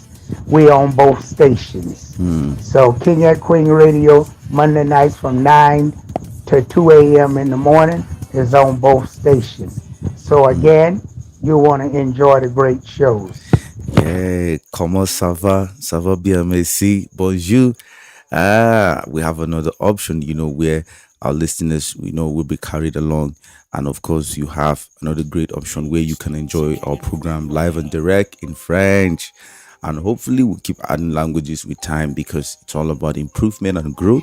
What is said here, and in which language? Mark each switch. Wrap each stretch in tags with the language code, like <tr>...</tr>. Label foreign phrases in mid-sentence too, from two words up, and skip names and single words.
<en>We on both stations. So King and Queen Radio Monday nights from 9 to 2 a.m. in the morning is on both stations. So again, you want to enjoy the great shows.</en> <fr>Yeah, comment ça va? Ça va bien, merci. Bonjour.</fr> <en>We have another option, where our listeners, will be carried along. And of course, you have another great option where you can enjoy our program live and direct in French. And hopefully, we'll keep adding languages with time because it's all about improvement and growth.</en>